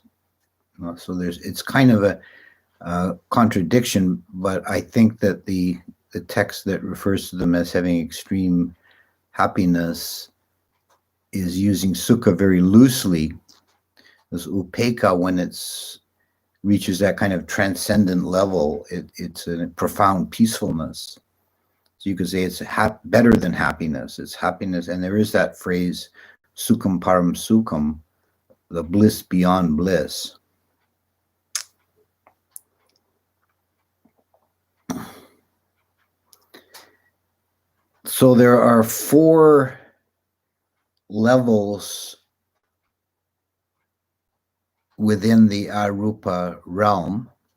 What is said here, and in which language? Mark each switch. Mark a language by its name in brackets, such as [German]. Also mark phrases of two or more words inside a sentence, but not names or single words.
[English] So it's kind of a contradiction, but I think that the text that refers to them as having extreme happiness is using sukha very loosely. As upekkha, when it's reaches that kind of transcendent level, it's a profound peacefulness. So you could say it's better than happiness. It's happiness. And there is that phrase, [Pali] sukham param sukham, [English] the bliss beyond bliss. So there are 4 levels within the arupa realm.